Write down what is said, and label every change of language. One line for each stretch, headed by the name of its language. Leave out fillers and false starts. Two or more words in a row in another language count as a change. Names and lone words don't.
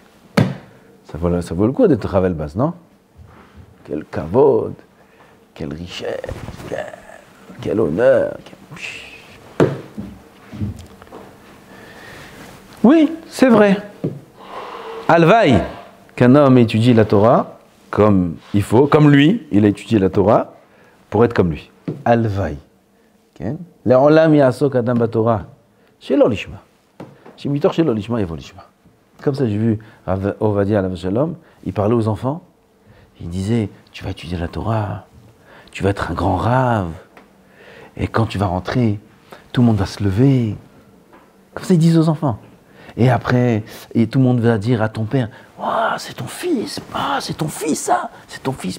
French: Ça vaut le coup d'être Rav Elbaz, non? Quel kavod, quelle richesse, quel honneur. Oui, c'est vrai. Alvaï, qu'un homme étudie la Torah comme il faut, comme lui, il a étudié la Torah pour être comme lui. Alvaï.
Hebrew: לעולם יעסוק אדם בתורה. שלא לשמה. שמתוך שלא לשמה יבוא לשמה.
French: Comme ça, j'ai vu Rav Ovadia
Hebrew: עליו שלום,
French: il parlait aux enfants, il disait, tu vas étudier la Torah, tu vas être un grand rave, et quand tu vas rentrer, tout le monde va se lever. Comme ça, ils disent aux enfants. Et après, et tout le monde va dire à ton père, oh, c'est ton fils, ah, c'est ton fils, ça, c'est ton fils.